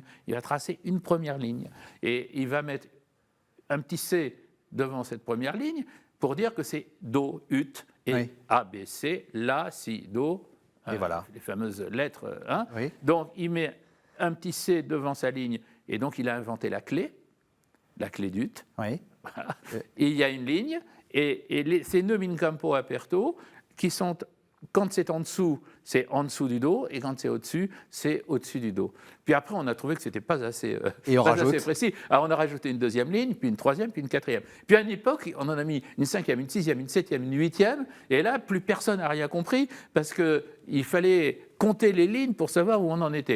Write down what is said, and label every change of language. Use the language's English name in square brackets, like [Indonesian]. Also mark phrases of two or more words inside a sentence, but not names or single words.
[French] Il va tracer une première ligne. Et il va mettre un petit C devant cette première ligne pour dire que c'est Do, Ut, et A, B, C, La, Si, Do. Et voilà. Les fameuses lettres. Hein. Oui. Donc, il met un petit C devant sa ligne. Et donc, il a inventé la clé d'Ut. Oui. Voilà. Et il y a une ligne. Et ces neumes [Latin] in campo aperto, [French] qui sont, quand c'est en dessous du Do, et quand c'est au-dessus, c'est au-dessus du Do. Puis après, on a trouvé que ce n'était pas assez précis. Alors, on a rajouté une deuxième ligne, puis une troisième, puis une quatrième. Puis à une époque, on en a mis une cinquième, une sixième, une septième, une huitième, et là, plus personne n'a rien compris, parce qu'il fallait compter les lignes pour savoir où on en était.